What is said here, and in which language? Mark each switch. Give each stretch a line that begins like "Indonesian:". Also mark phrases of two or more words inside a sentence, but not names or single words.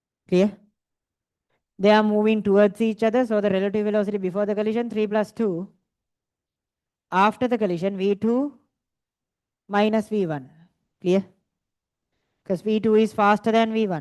English: Clear? They are moving towards each other, so the relative velocity before the collision 3 plus 2. After the collision v2 minus v1. Clear? Because v2 is faster than v1.